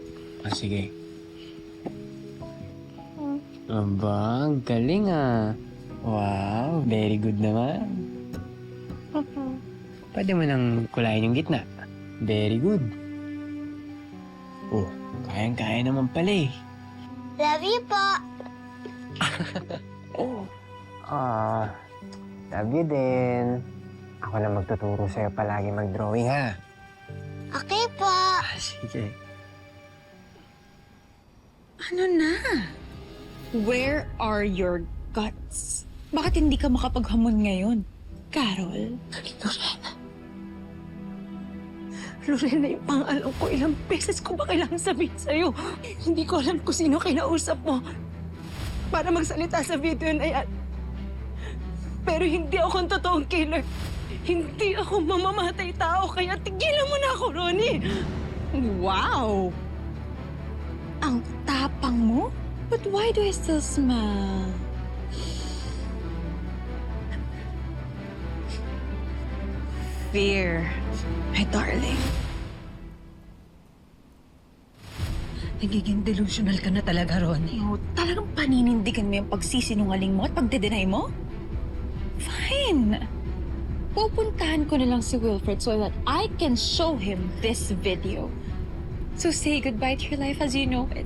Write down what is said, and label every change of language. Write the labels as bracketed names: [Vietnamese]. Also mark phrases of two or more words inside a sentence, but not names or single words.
[Filipino] O, sige. Aba, ang galing ah. Wow, [English] very good [Filipino] naman. Pwede mo nang kulayin yung gitna. [English] Very good. [Filipino] Oh, kayang-kaya naman pala eh. [English] Love you po. Love you din. [Filipino] Ako na magtuturo sa'yo palagi mag-drawing ha. Okay po. Sige. Ano na? [English] Where are your guts? [Filipino] Bakit hindi ka makapaghamon ngayon? Carol? Lorena, yung pangalan ko, ilang beses ko ba kailangan sabihin sa'yo? Hindi ko alam kung sino kinausap mo para magsalita sa video na yan. Pero hindi ako ang totoong killer. Hindi ako mamamatay tao, kaya tigilan mo na ako, Ronnie! Wow! Ang tapang mo? [English] But why do I still smile? Fear, my darling. [Filipino] Nagiging delusional ka na talaga, Ronnie. Oh, talagang paninindigan mo yung pagsisinungaling mo at pagde-deny mo? Fine. Pupuntahan ko na lang si Wilfred [English] so that I can show him this video. So say goodbye to your life as you know it.